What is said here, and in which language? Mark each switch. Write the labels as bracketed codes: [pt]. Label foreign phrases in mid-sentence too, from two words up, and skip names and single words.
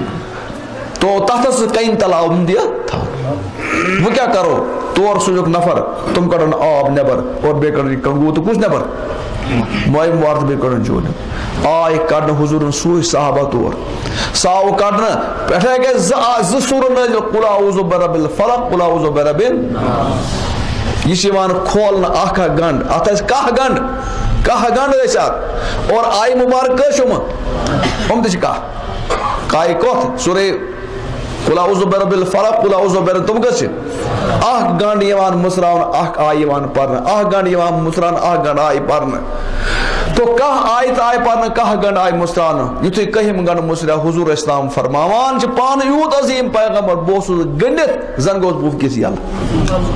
[ks] تو تتھ ٲس کَنہِ تل آب دِتھ تھاوُن وۄنۍ کیٛاہ کرو تور سوٗزُکھ نفر تِم کڑن آب نٮ۪بر اور بیٚیہِ کڑن یہِ کنگوٗ تہٕ کُس نٮ۪بر موے مبارک تہٕ بیٚیہِ کڑن جوڑ آے کڑنہٕ حضوٗرن سوٗزۍ صحابہ تور سُہ آو کڑنہٕ پٮ۪ٹھے گٔے زٕ سوٗرٕ نٲزِل [ar] قُل اعوذ برب الفلق قُل اعوذ برب [ks] الناس یہ چھِ یِوان کھولنہٕ اکھ اکھ گنٛڈ اتھ ٲسۍ کاہ گنٛڈ ٲسۍ اتھ اور آیہِ مُبارک کٔژ چھِ یِم تہِ چھِ کاہہِ کۄتھ سورے [ar] قُل اعوذ برب الفلق قُل اعوذ برب [ks] تِم کٔژ چھِ اکھ گنٛڈ یِوان مٕژراونہٕ اکھ آیہِ یِوان پرنہٕ اکھ گنٛڈ یِوان مٕژراونہٕ اکھ گنٛڈ آیہِ پرنہٕ تو کاہ آیت آیہِ پرنہٕ کاہ گنٛڈ آیہِ مٕژراونہٕ یُتھُے کٔہِم گنٛڈ مٕژریو حضوٗر اسلام فرماوان چھِ پانہٕ یوٗت عظیٖم پیغمبر بہٕ اوسُس گٔنڈِتھ زن گوس بہٕ وٕنکیٚس یلہٕ